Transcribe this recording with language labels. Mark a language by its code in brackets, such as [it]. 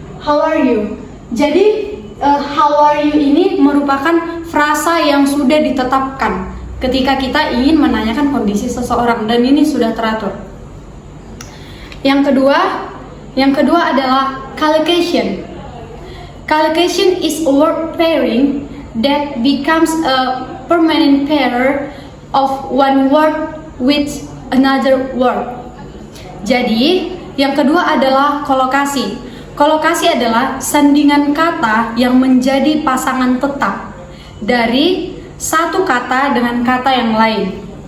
[en] How are you? [id] Jadi how are you ini merupakan frasa yang sudah ditetapkan ketika kita ingin menanyakan kondisi seseorang, dan ini sudah teratur. Yang kedua adalah collocation. [en] Collocation is a word pairing that becomes a permanent pair of one word with another word. [id] Jadi, yang kedua adalah kolokasi. Kolokasi adalah sandingan kata yang menjadi pasangan tetap dari satu kata dengan kata yang lain.